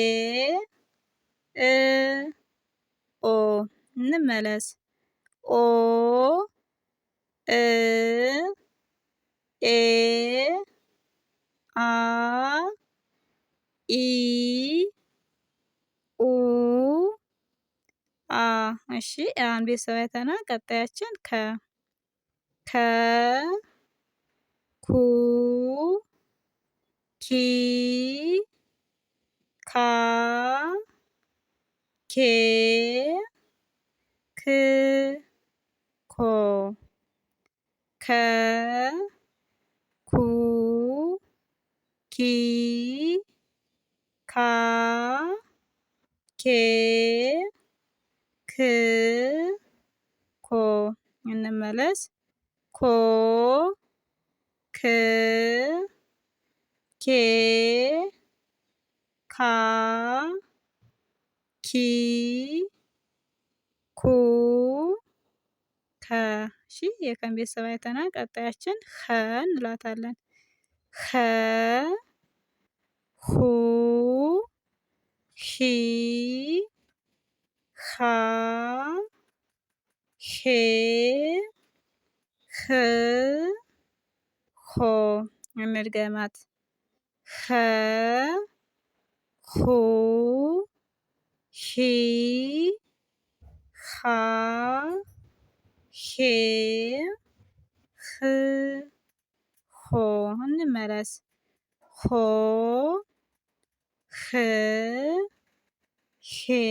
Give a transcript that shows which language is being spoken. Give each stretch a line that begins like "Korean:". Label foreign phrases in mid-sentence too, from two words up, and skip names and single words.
Amharic: እ ኦ እንመለስ ኦ እ ኤ አ ኢ ኡ አ። እሺ አሁን ቤተሰብ አይተናል። ቀጣያችን ከ ከ ኩ ኪ ካ ኬ ክ ኮ ከ ኩ ኪ ካ ኬ ክ ኮ እንመለስ ኮ ክ ኬ ካ ኪ ኩ ከ። እሺ የከን ቤተሰብ አይተናል። ቀጣያችን ኸ እንላታለን። ኸ ሁ ሂ ሃ ሄ ህ ሆ እንድገማት ኸ ሁ ሂ ሃ ሄ ህ ሆ እንመለስ ሆ ህ ሄ